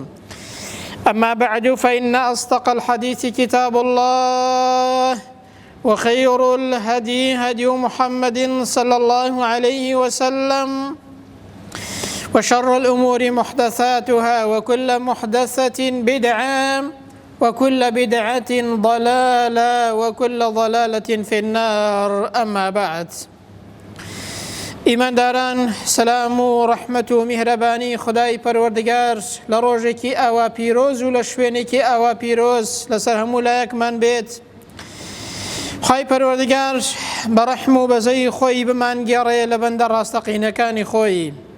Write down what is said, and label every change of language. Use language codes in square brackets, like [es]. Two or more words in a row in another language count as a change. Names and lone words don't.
[ar] أما بعد، فإن أصدق الحديث كتاب الله، وخير الهدي هدي محمد صلى الله عليه وسلم، وشر الأمور محدثاتها، وكل محدثة بدعة، وكل بدعة ضلالة، وكل ضلالة في النار. أما بعد، [ckb] ئیمانداران، سلام و ڕەحمەت و میهرەبانی خدای پەروەردگار لە ڕۆژێکی ئاوا پیرۆز و لە شوێنێکی ئاوا پیرۆز لەسەر هەموو لایەکمان بێت. خی پەروەردگار بە ڕەحم و بەزەی خۆی بمان گێڕێ لە بەندە ڕاستەقینەکانی خۆی.